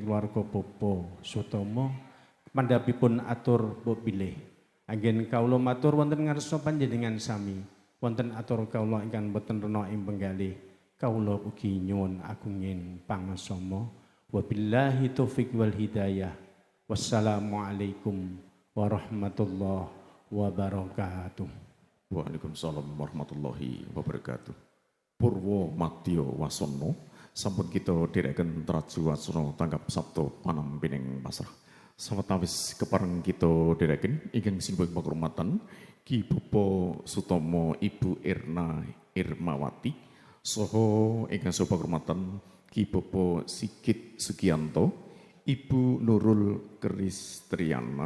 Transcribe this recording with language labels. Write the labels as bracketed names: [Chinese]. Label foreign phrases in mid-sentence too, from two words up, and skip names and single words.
[Javanese] keluarga Bapa Sutama mandhapipun atur bilih anggen kawula matur wonten ngarsa panjenengan sami wonten atur kawula ingkang boten rena ing penggalih kawula ugi nyuwun agunging pangasama [Arabic] وبالله التوفيق والهداية والسلام عليكم ورحمة الله وبركاته. وعليكم السلام ورحمة الله وبركاته. Purwo Madya Wasana sampun kita dherekaken traju wasana tanggap sabda panampining pasrah. Sawetawis kepareng kita dereken ingkang sinuwun pakurmatan Ki Bapak Sutomo Ibu Irna Irmawati saha ingkang sopa pakurmatan Ki Bapak Sigit Sugianto Ibu Nurul Kristriana.